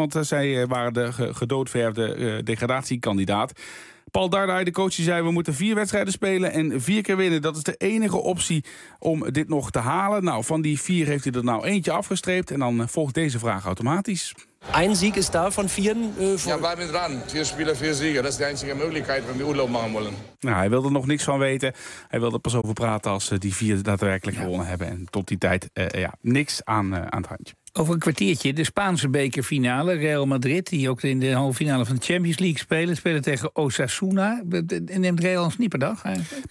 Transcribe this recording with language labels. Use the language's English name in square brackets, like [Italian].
[Dutch] Want zij waren de gedoodverfde degradatiekandidaat. Paul Dardai, de coach, zei, we moeten 4 wedstrijden spelen en 4 keer winnen. Dat is de enige optie om dit nog te halen. Nou, van die 4 heeft hij er nou eentje afgestreept. En dan volgt deze vraag automatisch. [German] Ein Sieg ist da von 4 Ja, wir sind dran. 4 Spiele, 4 Siege. Das ist die einzige Möglichkeit, wenn wir Urlaub machen wollen. [Dutch] Nou, hij wilde nog niks van weten. Hij wilde pas over praten als ze die 4 daadwerkelijk gewonnen hebben. En tot die tijd niks aan het handje. Over een kwartiertje de Spaanse bekerfinale. Real Madrid, die ook in de halve finale van de Champions League spelen tegen Osasuna. Neemt Real een snipperdag eigenlijk?